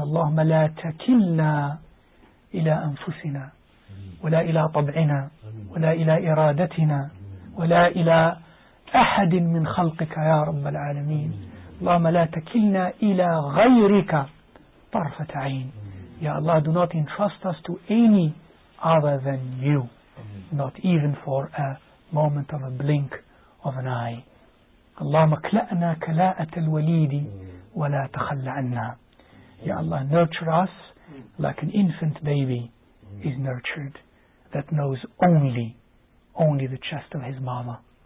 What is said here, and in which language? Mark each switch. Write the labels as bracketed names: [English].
[Arabic] اللهم لا تكلنا إلى أنفسنا ولا إلى طبعنا ولا إلى إرادتنا ولا إلى أحد من خلقك يا رب العالمين. اللهم لا تكلنا إلى غيرك طرفة عين. [English] Ya Allah, do not entrust us to any other than you, not even for a moment of a blink of an eye. [Arabic] اللهم اكلأنا كلاءة الوليد ولا تخلى عنا. [English] Ya Allah, nurture us like an infant baby is nurtured, that knows only the chest of his mama.